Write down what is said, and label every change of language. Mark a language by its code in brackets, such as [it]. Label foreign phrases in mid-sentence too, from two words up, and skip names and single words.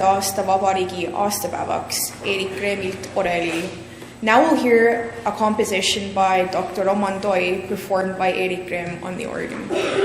[et] aasta vabariigi aastapäevaks Eerik Kreemilt orelil. [en] Now we'll hear a composition by Dr. Roman Toi performed by Eerik Kreem on the organ.